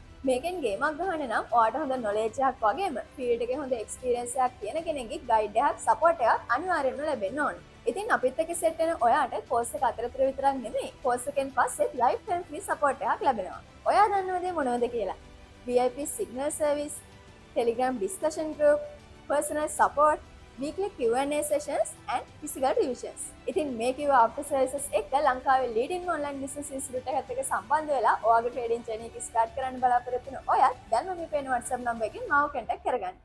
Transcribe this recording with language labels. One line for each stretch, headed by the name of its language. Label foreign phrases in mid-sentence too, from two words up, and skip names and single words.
Sinhala: මේකෙන් ගේමක් ගහන්න නම් ඔයාලට හොඳ නොලෙජ් එකක් වගේම ෆීල්ඩ් එකේ හොඳ එක්ස්පීරියන්ස් එකක් තියෙන කෙනෙක්ගේ ගයිඩ් එකක් සපෝට් එකක් අනිවාර්යෙන්ම ලැබෙන්න ඕනේ. ඉතින් අපිත් එක්ක සෙට් වෙන ඔයාට කෝස් එක අතරතුර විතරක් නෙමෙයි කෝස් එකෙන් පස්සේ
English: life time free support
Sinhala: එකක් ලැබෙනවා. ඔයා දන්නවද මොනවද කියලා?
English: VIP signal service, Telegram discussion group, personal support, weekly Q&A sessions and physical revisions.
Sinhala: ඉතින් මේ කිව්ව
English: after services
Sinhala: එක ලංකාවේ
English: leading online business institute
Sinhala: එකත් එක්ක සම්බන්ධ වෙලා ඔයාගේ
English: trading journey
Sinhala: එක start කරන්න බලාපොරොත්තු වෙන ඔයත් දැන්ම මේ පේන WhatsApp number එකෙන් මාව contact කරගන්න.